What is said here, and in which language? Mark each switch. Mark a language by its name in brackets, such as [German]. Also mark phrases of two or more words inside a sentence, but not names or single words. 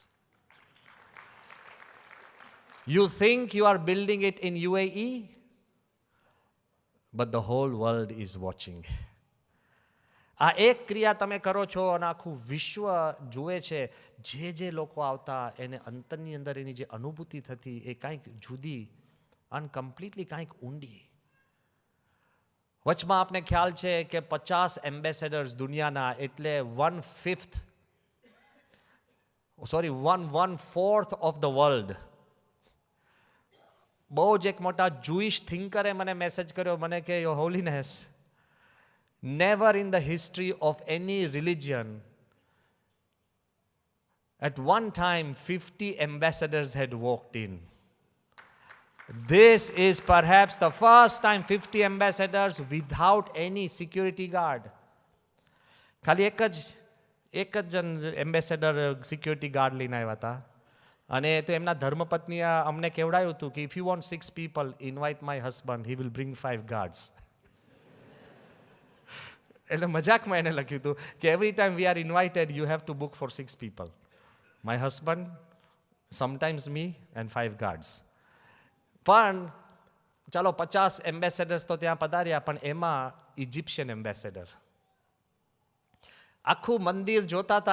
[English] You think you are building it in UAE, but the whole world is watching. [Gujarati] આ એક ક્રિયા તમે કરો છો અને આખું વિશ્વ જુએ છે. જે લોકો આવતા એને અંતરની અંદર એની જે અનુભૂતિ થતી એ કાંઈક જુદી અને કમ્પ્લીટલી કાંઈક ઊંડી. વચમાં આપને ખ્યાલ છે કે 50 એમ્બેસેડર્સ દુનિયાના, એટલે [English] 1/4 of the world. [Gujarati] બહુ જ એક મોટા જુઈશ થિંકરે મને મેસેજ કર્યો, મને કે [English] your holiness, never in the history of any religion at one time 50 ambassadors had walked in. This is perhaps the first time 50 ambassadors without any security guard. [Gujarati] ખાલી એક જ જણ એમ્બેસેડર સિક્યુરિટી ગાર્ડ લઈને આવ્યા હતા. અને તો એમના ધર્મપત્નીએ અમને કહેવડાયું હતું કે [English] if you want 6 people, invite my husband, he will bring 5 guards. [Gujarati] એટલે મજાકમાં એને લખ્યું હતું કે [English] every time we are invited you have to book for 6 people. my husband, sometimes me and 5 guards. [Gujarati] પણ ચાલો 50 એમ્બેસેડર્સ તો ત્યાં પધાર્યા, પણ એમાં ઇજિપ્શિયન એમ્બેસેડર આખું મંદિર જોતા હતા.